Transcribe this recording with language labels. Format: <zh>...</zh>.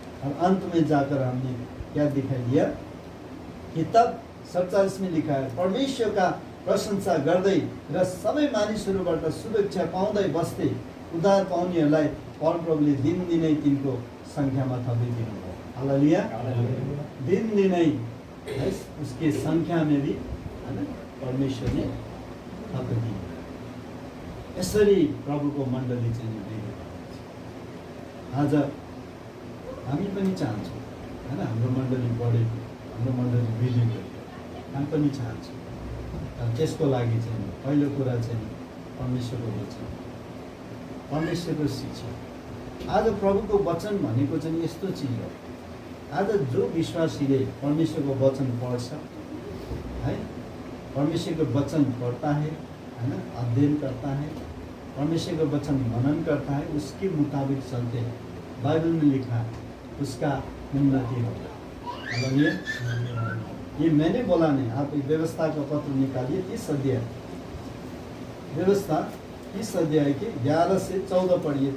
<hi>और अंत में जाकर हमने क्या दिखाई दिया कि तब 47 में लिखा है,</hi> <ne>परमेश्वर का प्रशंसा गर्दै र सबै मानिसहरूबाट शुभेच्छा पाउँदै बस्थे उद्धार पाउनेहरूलाई परमप्रभुले दिनदिनै तिनको संख्यामा थप्दै दिनुभयो। हालेलुया।</ne> <hi>दिनदिनै उसके संख्या में भी, है ना, परमेश्वर ने</hi> <ne>थप्दै दिनुभयो। यसरी प्रभुको मण्डली चाहिँ आज हामी पनि चाहन्छौँ, है ना, हाम्रो मण्डली बढेको, हाम्रो मण्डली वृद्धि गरेको हामी पनि चाहन्छौँ। त्यसको लागि चाहिँ पहिलो कुरा चाहिँ परमेश्वरको वचन, परमेश्वरको शिक्षा। आज प्रभुको वचन भनेको चाहिँ यस्तो चिज हो, आज जो विश्वासीले परमेश्वरको वचन पढ्छ, है, परमेश्वरको वचन</ne> <hi>पढ्ता है, है ना, अध्ययन करता है, परमेश्वर का वचन मनन करता है, उसके मुताबिक चलते हैं, बाइबल में लिखा है, उसका उन्नति होगा। मतलब ये मैंने बोला नहीं, आप व्यवस्था का पत्र निकालिए, 30 अध्याय, व्यवस्था 30 अध्याय के 11 से 14 पढ़िए।</hi>